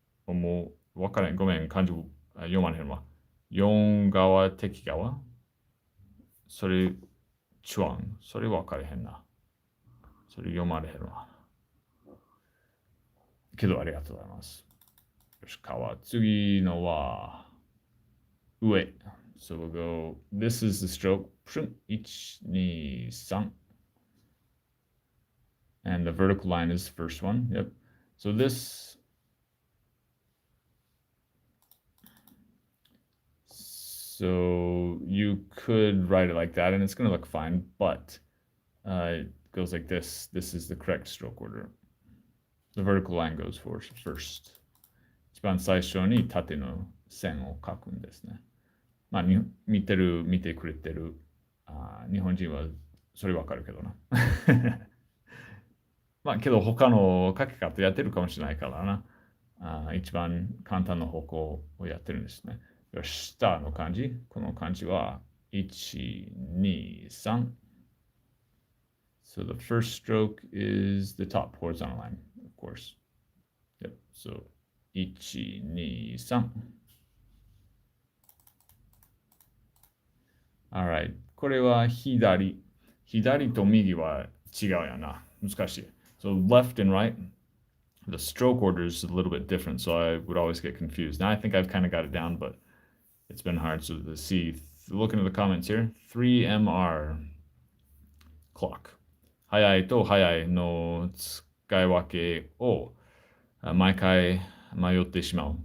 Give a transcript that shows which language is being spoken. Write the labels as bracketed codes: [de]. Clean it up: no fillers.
[ja] もう分からん。ごめん、漢字読まれへんわ。四側、敵側それ、チュアン。それ分かれへんな。それ読まれへんわ。けどありがとうございます。よし、川。次のは、上。 [en] So we'll go, this is the stroke. 1, 2, 3. And the vertical line is the first one. Yep. So this, so you could write it like that and it's going to look fine, but it goes like this. This is the correct stroke order. The vertical line goes first. [ja] 一番最初に縦の線を書くんですね。まあ、見てくれてる日本人はそれわかるけどな。まあけど他の書き方やってるかもしれないからな。一番簡単な方向をやってるんですね。よし、下の漢字。この漢字は1、2、3。 [en] So the first stroke is the top horizontal line, of course. Yep. So 1、2、3。 [ja] Alright. これは左。左と右は違うやな。難しい。 [en] So left and right, the stroke order is a little bit different, so I would always get confused. Now I think I've kind of got it down, but it's been hard. So to see, looking at the comments here, 3MR clock. [ja] 早いと早いの使い分けを毎回迷ってしまう。